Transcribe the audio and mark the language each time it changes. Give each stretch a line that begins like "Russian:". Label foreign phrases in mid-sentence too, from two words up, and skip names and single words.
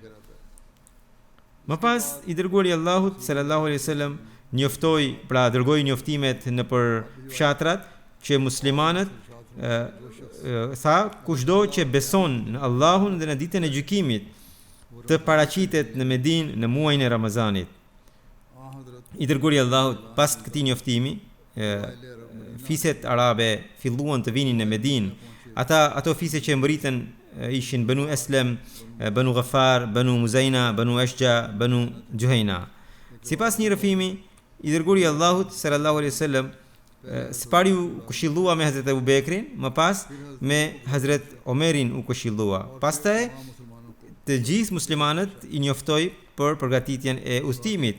Albanian: Më pas i dërguari i Allahut
Arabic: صلى الله عليه وسلم
Albanian: njoftoi, pra dërgoi njoftimet në për fshatrat që muslimanët tha, kushdo që beson në Allahun dhe në ditën e gjykimit të paraqitet në Medinë në muajin e Ramazanit. I dërguari i Allahut pas këtij njoftimi, fiset arabe filluan të vinin në Medinë. Ato fise që mbritën ishin Banu Aslem, Banu Ghaffar, Banu Muzaina, Banu Ashja, Banu Juhayna. Sipas një rrëfimi, i dërguari i Allahut
Arabic: صلى الله عليه وسلم
Albanian: së pari u këshillua me Hazrat Abu Bekrin, më pas me Hazrat Omerin u këshillua. Pastaj të gjithë muslimanët i njoftoi për përgatitjen e udhëtimit.